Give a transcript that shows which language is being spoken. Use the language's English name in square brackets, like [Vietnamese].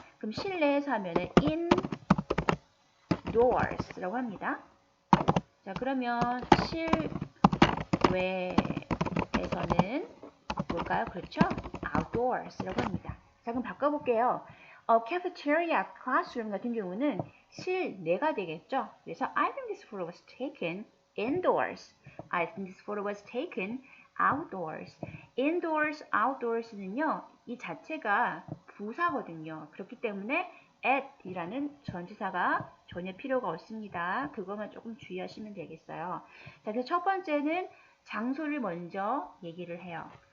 [Korean] 그럼 실내에서 하면은 indoors라고 합니다. 자, 그러면 실외에서는 뭘까요? 그렇죠? outdoors라고 합니다. 자, 그럼 바꿔볼게요. cafeteria, classroom 같은 경우는 실내가 되겠죠? [English] 그래서 I think this photo was taken indoors. I think this photo was taken outdoors. [Korean] indoors, outdoors는요, 이 자체가 부사거든요. 그렇기 때문에 at 이라는 전치사가 전혀 필요가 없습니다. 그것만 조금 주의하시면 되겠어요. 자, 그래서 첫 번째는 장소를 먼저 얘기를 해요.